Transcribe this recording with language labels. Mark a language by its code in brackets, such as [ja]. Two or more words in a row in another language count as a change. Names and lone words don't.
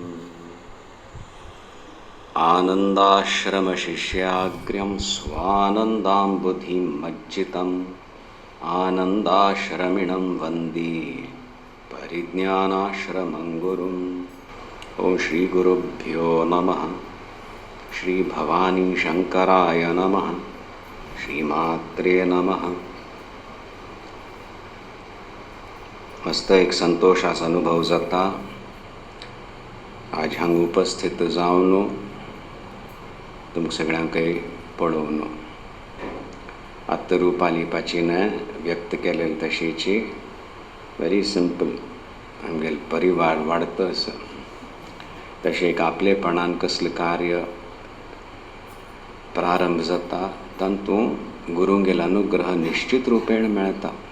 [sa] आनन्दाश्रमशिष्याग्र्यं स्वानन्दाम्बुधिं मज्जितम् आनन्दाश्रमिणं वन्दे परिज्ञानाश्रमं गुरुम्। ॐ श्रीगुरुभ्यो नमः। श्रीभवानी शंकराय नमः। श्रीमात्रे नमः। [kok] मस्त एक संतोषाचा अनुभव जाता आज हांग उपस्थित जावन तुमकां सगळ्यांक पळोवन आत्ता रुपाली पाचीने व्यक्त केलेली तशीची [en] very simple [kok] आमगेल परिवार वाडतस तशें एक आपलेपणान कसलें कार्य प्रारंभ जाता तातूंत गुरूंगेल अनुग्रह निश्चित रुपेण मेळटा।